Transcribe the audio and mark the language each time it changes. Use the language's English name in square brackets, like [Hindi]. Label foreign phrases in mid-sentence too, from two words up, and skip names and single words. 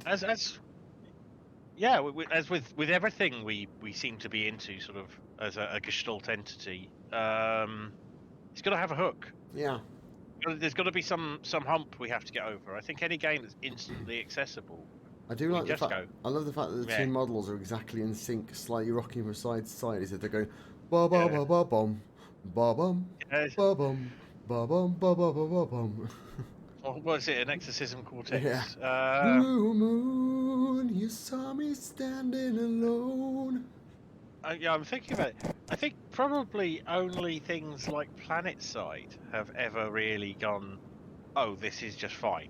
[English] As with everything we seem to be into, sort of as a Gestalt entity, it's got to have a hook. yeah, There's got to be some hump we have to get over. I think any game that's instantly accessible. I do like the just fact. go. I love the fact that the Yeah. two models are exactly in sync, slightly rocking from side to side, as if they're going ba ba ba ba bum, ba bum, Yes. ba bum, ba bum, ba ba ba ba bum. Or was it an exorcism quartet? Yeah. Blue moon, you saw me standing alone. Yeah, I'm thinking about it. I think probably only things like PlanetSide have ever really gone, oh, this is just fine.